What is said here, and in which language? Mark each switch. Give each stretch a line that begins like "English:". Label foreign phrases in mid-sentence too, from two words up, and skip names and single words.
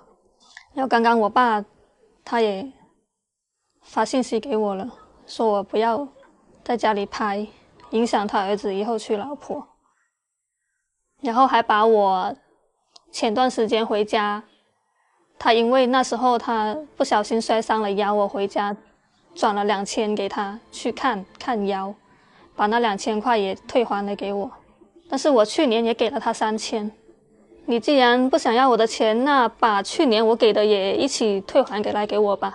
Chinese: 然後剛剛我爸他也發信息給我了，說我不要在家裡拍，影響他兒子以後娶老婆，然後還把我前段時間回家，他因為那時候他不小心摔傷了腰，我回家轉了2000給他去看腰，把那2000塊也退還了給我。但是我去年也給了他3000，你既然不想要我的錢，那把去年我給的也一起退還給我吧。